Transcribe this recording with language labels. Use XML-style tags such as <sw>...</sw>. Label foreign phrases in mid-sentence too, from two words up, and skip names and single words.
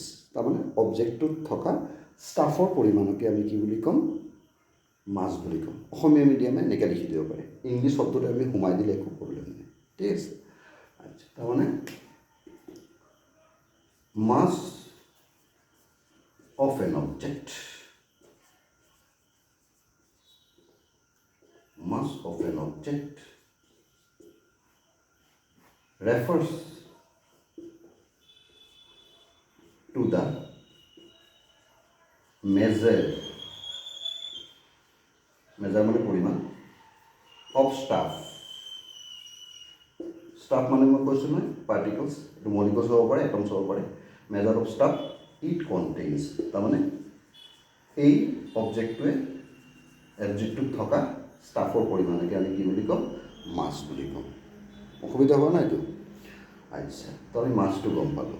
<as>তাৰমানে অবজেক্টটোত থকা ষ্টাফৰ পৰিমাণকে আমি কি বুলি ক'ম? মাছ বুলি ক'ম। অসমীয়া মিডিয়ামে এনেকৈ লিখি দিব পাৰে, ইংলিছ শব্দটো আমি সোমাই দিলে একো প্ৰব্লেম নাই, ঠিক আছে? আচ্ছা, তাৰমানে</as> <en>mass of an object, mass of an object refers to the</en> <as>measure মানে পৰিমাণ</as> <en>of stuff</en> <as>মানে মই কৈছোঁ নহয় পাৰ্টিকলছ, এইটো মলিকুলছ হ'ব পাৰে, এটমছ হ'ব পাৰে।</as> <en>measure of stuff it contains,</en> <as>তাৰমানে এই অবজেক্টটোৱে অবজেক্টটোত থকা ষ্টাফৰ পৰিমাণকে আমি কি বুলি ক'ম? মাছ বুলি ক'ম। অসুবিধা হোৱা নাইতো? আচ্ছা, তো আমি মাছটো গম পালোঁ।</as>